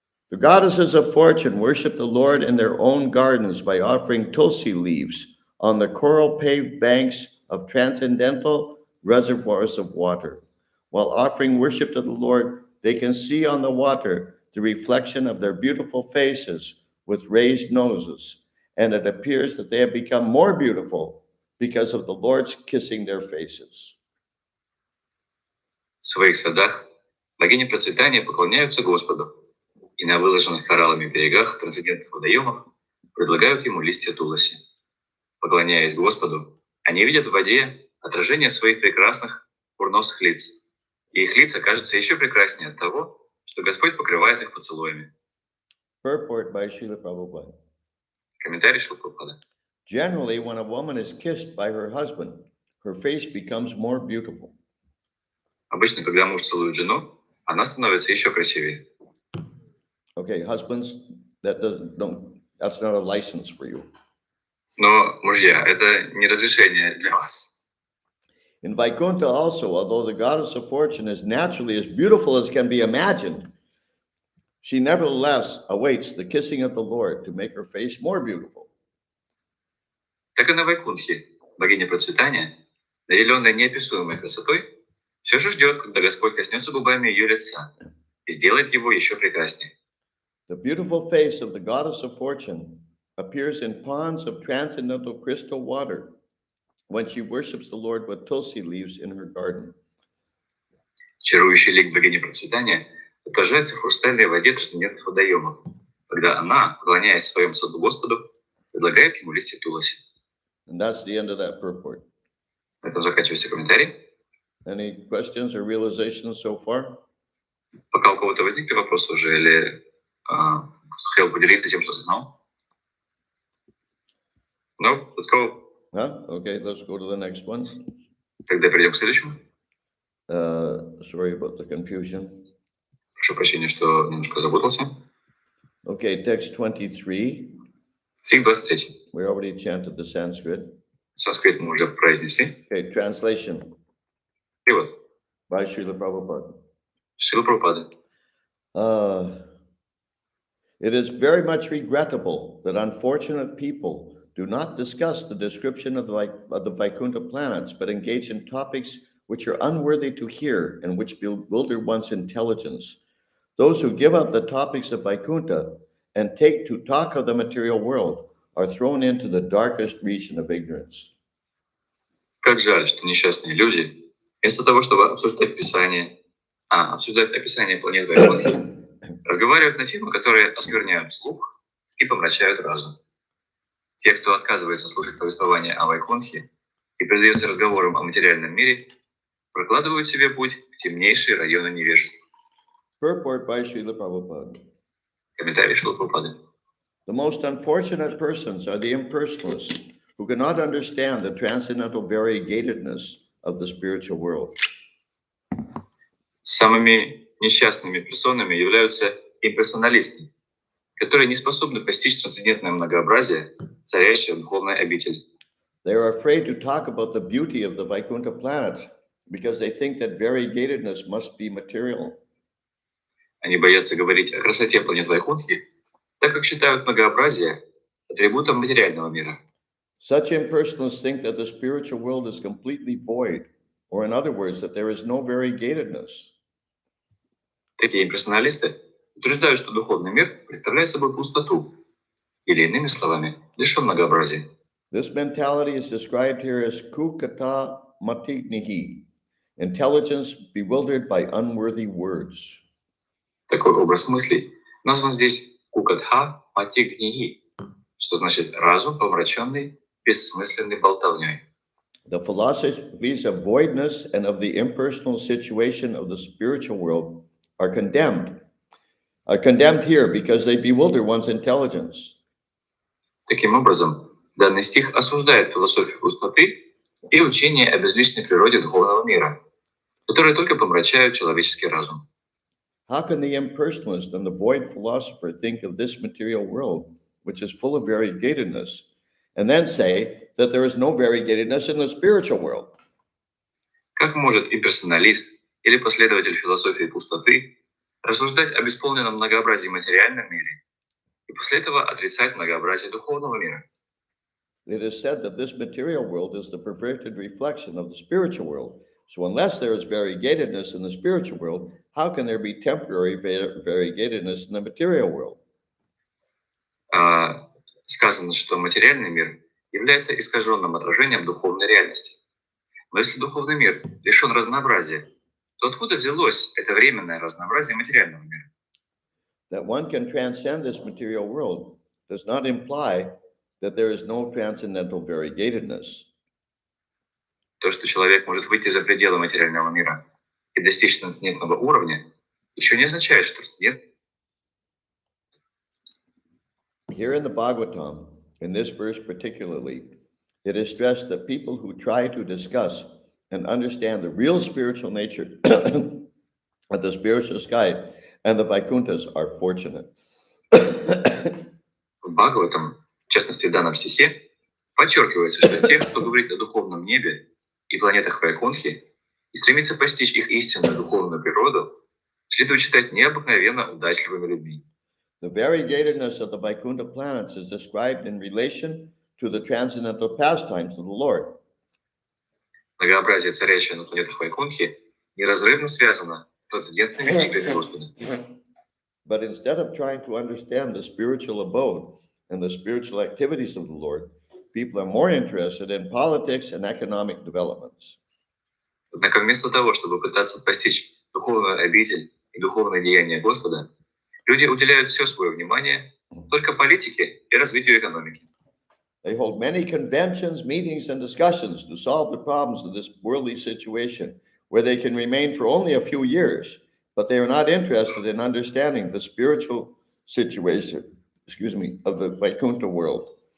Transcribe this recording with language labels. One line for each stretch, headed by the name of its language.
English: The goddesses of fortune worship the Lord in their own gardens by offering tulsi leaves on the coral-paved banks of transcendental reservoirs of water. While offering worship to the Lord, they can see on the water the reflection of their beautiful faces with raised noses, and it appears that they have become more beautiful because of the Lord's kissing their faces.
Russian: В своих садах богини процветания поклоняются Господу, и на выложенных кораллами берегах трансцендентных водоемов предлагают ему листья туласи. Поклоняясь Господу, они видят в воде отражение своих прекрасных курносых лиц, и их лица кажутся еще прекраснее от того, что Господь покрывает их поцелуями.
English: Purport by Srila Prabhupada.
Russian: Комментарий Шилпрапады.
English: Generally, when a woman is kissed by her husband, her face becomes more beautiful.
Russian: Обычно, когда муж целует жену, она становится еще красивее.
English: Okay, husbands, that's not a license for you.
Russian: Но, мужья, это не разрешение для вас.
English: In Vaikuntha also, although the goddess of fortune is naturally as beautiful as can be imagined, she nevertheless awaits the kissing of the Lord to make her face more beautiful.
Russian: Так и на Вайкунтхе, богиня процветания, наделенная неописуемой красотой, все же ждет, когда Господь коснется губами ее лица и сделает его еще прекраснее.
English: The beautiful face of the goddess of fortune appears in ponds of transcendental crystal water when she worships the Lord with tulsi leaves in her garden.
Russian: Чарующий лик богини процветания отражается в хрустальной воде трансцендентных водоемов, когда она, поклоняясь в своем саду Господу, предлагает ему листья туласи.
English: And that's the end of that purport.
Russian: На этом заканчивается комментарий.
English: Any questions or realizations so far?
Russian: Пока у кого-то возникли вопросы уже, или хотел поделиться тем, что знал?
English: No, let's go. Huh? Okay, let's go to the next one.
Russian: Тогда перейдем к следующему.
English: Sorry about the confusion.
Russian: Прошу прощения, что немножко запутался.
English: Okay, text 23.
Russian: Стих 23.
English: We already chanted the Sanskrit.
Russian: Санскрит мы уже произнесли.
English: Okay, translation
Russian: Перевод.
English: by Srila Prabhupada.
Russian: Шрила Прабхупады.
English: It is very much regrettable that unfortunate people do not discuss the description of the Vaikuntha planets, but engage in topics which are unworthy to hear and which bewilder one's intelligence. Those who give up the topics of Vaikuntha and take to talk of the material world are thrown into the darkest region of ignorance.
Russian: Как жаль, что несчастные люди, вместо того, чтобы обсуждать описание планет Вайкунтхи, разговаривают на темы, которые оскверняют слух и помрачают разум. Те, кто отказывается слушать повествование о Вайкунтхе и предается разговорам о материальном мире, прокладывают себе путь в темнейшие районы невежества.
English: Purport by Srila Prabhupada.
Russian: Комментарий Шрилы Прабхупады.
English: The most unfortunate persons are the impersonalists who cannot understand the transcendental variegatedness of the spiritual world.
Russian: Самыми несчастными персонами являются имперсоналисты, которые не способны постичь трансцендентное многообразие, царящее в духовной обители.
English: They are afraid to talk about the beauty of the Vaikuntha planets because they think that variegatedness must be material.
Russian: Они боятся говорить о красоте планет Вайкунтхи, так как считают многообразие атрибутом материального мира.
English: Such impersonalists think that the spiritual world is completely void, or in other words, that there is no variegatedness.
Russian: Такие имперсоналисты утверждают, что духовный мир представляет собой пустоту, или иными словами, лишен многообразия.
English: This mentality is described here as kukata matignihi, intelligence bewildered by unworthy words.
Russian: Такой образ мыслей назван здесь кукатха матигнии, что значит разум, помраченный бессмысленной болтовней.
English: The philosophies of voidness and of the impersonal situation of the spiritual world are condemned here because they bewilder one's intelligence.
Russian: Таким образом, данный стих осуждает философию пустоты и учение о безличной природе духовного мира, которые только помрачают человеческий разум.
English: How can the impersonalist and the void philosopher think of this material world, which is full of variegatedness, and then say that there is no variegatedness in the spiritual world?
Russian: Как может имперсоналист или последователь философии пустоты рассуждать о бесполненном многообразии в материальном мире и после этого отрицать многообразие духовного мира?
English: It is said that this material world is the perverted reflection of the spiritual world. So unless there is variegatedness in the spiritual world, how can there be temporary variegatedness in the material world?
Russian: Сказано, что материальный мир является искаженным отражением духовной реальности. Но если духовный мир лишен разнообразия, то откуда взялось это временное разнообразие материального мира?
English: That one can transcend this material world does not imply that there is no transcendental variegatedness.
Russian: То, что человек может выйти за пределы материального мира и достичь трансцендентного уровня, еще не означает, что трансцендент.
English: Here in the Bhagavatam, in this verse particularly, it is stressed that people who try to discuss and understand the real spiritual nature of the spiritual sky and the Vaikunthas are fortunate.
Russian: В Бхагаватам, в частности в данном стихе, подчеркивается, что те, кто говорит о духовном небе и планетах Вайкунтхи и стремится постичь их истинную духовную природу, следует считать необыкновенно удачливыми людьми.
English: The variegatedness of the Vaikuntha planets is described in relation to the transcendental pastimes of the Lord.
Russian: Многообразие, царящее на планетах Вайкунтхи, неразрывно связано с трансцендентными играми Господа.
English: But instead of trying to understand the spiritual abode and the spiritual activities of the Lord, people are more interested in politics and economic developments.
Russian: Однако вместо того, чтобы пытаться постичь духовную обитель и духовное деяние Господа, люди уделяют все свое внимание только политике и развитию экономики.
English: They hold many conventions, meetings, and discussions to solve the problems of this worldly situation, where they can remain for only a few years, but they are not interested in understanding the spiritual situation, of the Vaikuntha world.